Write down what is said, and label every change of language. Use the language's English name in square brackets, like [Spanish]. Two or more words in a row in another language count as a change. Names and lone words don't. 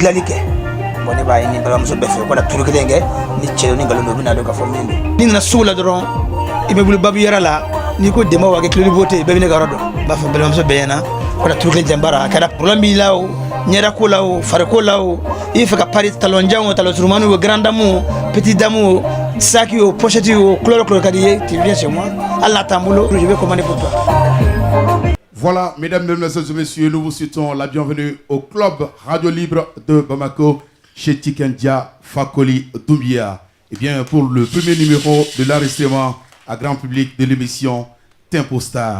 [Bambara] dilanli kɛ bon ne b'a ye ni balimamuso bɛɛ fɛ u kana turu kelen kɛ ni cɛ ni nkalon don u bɛ na dɔn k'a fɔ min don ni nana sugu la dɔrɔn i bɛ bolo babu yɛrɛ la n'i ko dɛmɛ wa kɛ [French] clé beauté [Bambara] bɛɛ bɛ ne ka yɔrɔ dɔn n b'a fɔ balimamuso bɛɛ ɲɛna u kana turu kelen jɛn baara a kɛra problème b'i la o ɲɛda ko la o fariko la o i fɛ ka pari talon jan o talon surumani o [French] grand dame [Bambara] o [French] petit dame [Bambara] o sac o pochette o couleur ka di ye [French] tu viens chez moi [Bambara] hali n'a t'an bolo [French] je vais commander pour toi. Voilà, mesdames, mesdemoiselles et messieurs, nous vous souhaitons la bienvenue au Club Radio Libre de Bamako chez Tikendia Fakoli Doumbia. Et bien, pour le premier numéro de l'enregistrement à grand public de l'émission Tempo Star.